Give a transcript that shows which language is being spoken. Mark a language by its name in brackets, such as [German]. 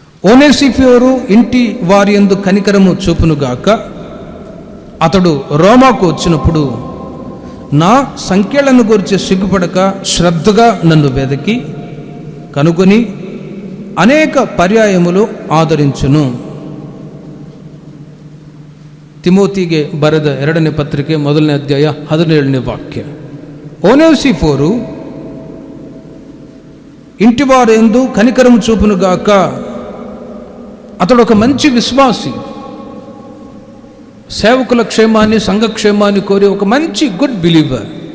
[Telugu] ఓనేసిఫోరు ఇంటి వారి యందు కనికరము చూపునుగాక. అతడు రోమాకు వచ్చినప్పుడు నా సంఖ్యలను గురించి సిగ్గుపడక శ్రద్ధగా నన్ను వెదకి కనుగొని అనేక పర్యాయములు ಆದರಿಂಚನು. [Kannada] ತಿಮೋತಿಗೆ ಬರೆದ 2ನೇ ಪತ್ರಿಕೆ 1ನೇ ಅಧ್ಯಾಯ 17ನೇ ವಾಕ್ಯ. [Telugu] ಓನೇಸಿಫೋರು ఇంటివారెందు కనికరము చూపునుగాక. అతడు ఒక మంచి విశ్వాసి, సేవకుల క్షేమాన్ని, సంఘక్షేమాన్ని కోరి ఒక మంచి [English] Good believer.